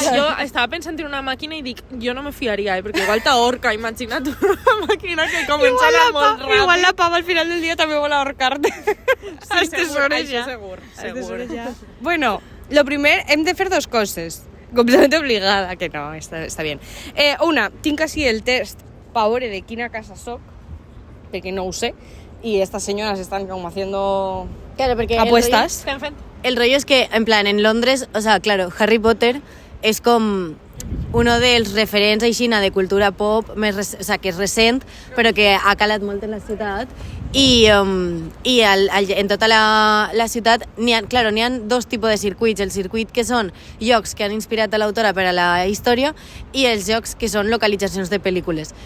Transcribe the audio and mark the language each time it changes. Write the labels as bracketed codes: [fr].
[ca] Jo estava pensant en una màquina i dic, jo no me fiaria, perquè igual t'ahorca, imagina't una màquina que comença a anar molt ràpid. Igual la pava al final del dia també vol ahorcar-te. Sí, segur. Bueno, lo primer, hem de fer dos coses. [es] Completamente obligada, que no, està bien. [ca] Una, tinc així el test pa veure de quina casa soc, perquè no ho sé, [es] y estas señoras están como haciendo apuestas. El rollo es que, [ca] en plan, en Londres, o sea, claro, Harry Potter és com uno dels referents aixina de cultura pop més, o sea, que és recent, però que ha calat molt en la ciutat, i en tota la ciutat n'hi ha dos tipus de circuits: el circuit que són llocs que han inspirat a l'autora per a la història i els llocs que són localitzacions de pel·lícules.